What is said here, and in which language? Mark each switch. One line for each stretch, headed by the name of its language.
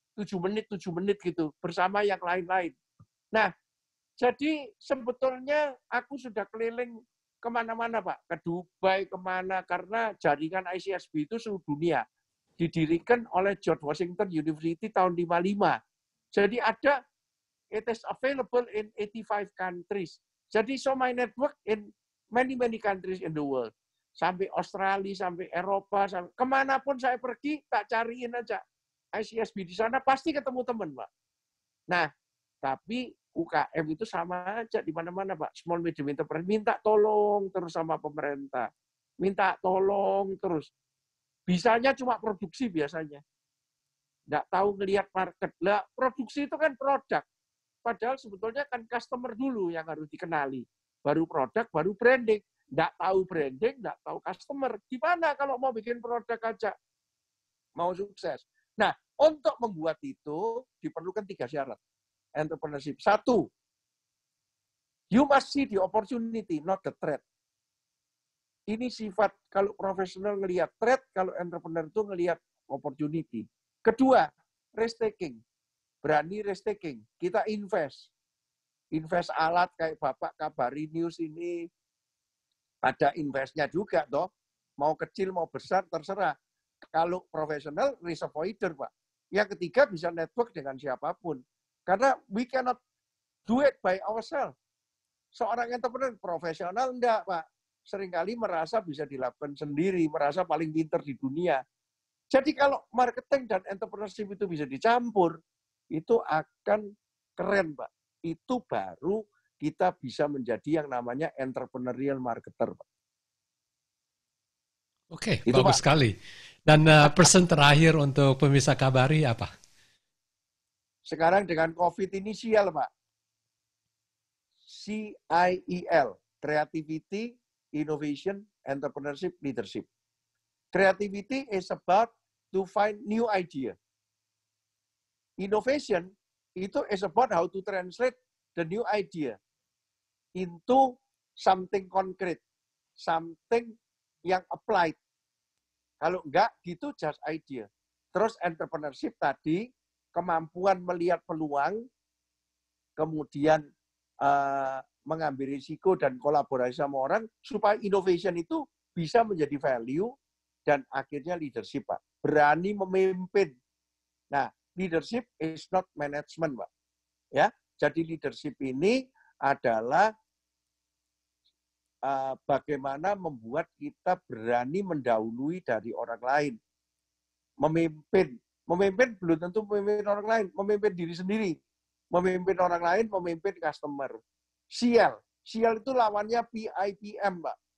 Indonesian: 7 menit gitu. Bersama yang lain-lain. Nah, jadi sebetulnya aku sudah keliling kemana-mana, Pak. Ke Dubai, kemana. Karena jaringan ICSB itu seluruh dunia. Didirikan oleh George Washington University tahun 55. Jadi ada,
English: it is available in 85 countries. Jadi so my network in many countries in the world.
Indonesian: Sampai Australia, sampai Eropa, sampai kemanapun saya pergi, tak cariin aja ICSB di sana, pasti ketemu teman, Pak. Nah, tapi UKM itu sama aja di mana-mana, Pak. Small medium enterprise minta tolong terus sama pemerintah. Minta tolong terus. Bisanya cuma produksi biasanya. Nggak tahu ngelihat market. Lah, produksi itu kan produk. Padahal sebetulnya kan customer dulu yang harus dikenali. Baru produk, baru branding. Nggak tahu branding, nggak tahu customer. Gimana kalau mau bikin produk aja? Mau sukses. Nah, untuk membuat itu diperlukan 3 syarat. Entrepreneurship.
English: 1, you must see the opportunity, not the threat.
Indonesian: Ini sifat kalau profesional ngelihat threat, kalau entrepreneur itu ngelihat opportunity. Kedua, risk taking. Berani risk taking. Kita invest. Invest alat kayak Bapak Kabari News ini, ada investnya juga, toh. Mau kecil, mau besar, terserah. Kalau profesional, risk avoider, Pak. Yang ketiga, bisa network dengan siapapun.
English: Karena we cannot do it by ourselves.
Indonesian: Seorang entrepreneur profesional enggak, Pak. Seringkali merasa bisa dilakukan sendiri, merasa paling pinter di dunia. Jadi kalau marketing dan entrepreneurship itu bisa dicampur, itu akan keren, Pak. Itu baru kita bisa menjadi yang namanya entrepreneurial marketer, Pak. Oke, Itu, bagus Pak. sekali. Dan pesan terakhir untuk pemirsa Kabari apa? Sekarang dengan COVID ini sial, Pak. CIEL, Creativity, Innovation, Entrepreneurship, Leadership.
English: Creativity is about to find new idea. Innovation itu is about how to translate the new idea into something concrete, something yang applied.
Indonesian: Kalau enggak, gitu
English: just idea.
Indonesian: Terus entrepreneurship tadi, kemampuan melihat peluang, kemudian mengambil risiko dan kolaborasi sama orang, supaya innovation itu bisa menjadi value, dan akhirnya leadership, Pak. Berani memimpin.
English: Nah, leadership is not management, Pak.
Indonesian: Ya, jadi leadership ini adalah bagaimana membuat kita berani mendahului dari orang lain. Memimpin belum tentu memimpin orang lain, memimpin diri sendiri. Memimpin orang lain, memimpin customer. Sial itu lawannya PIPM, Pak.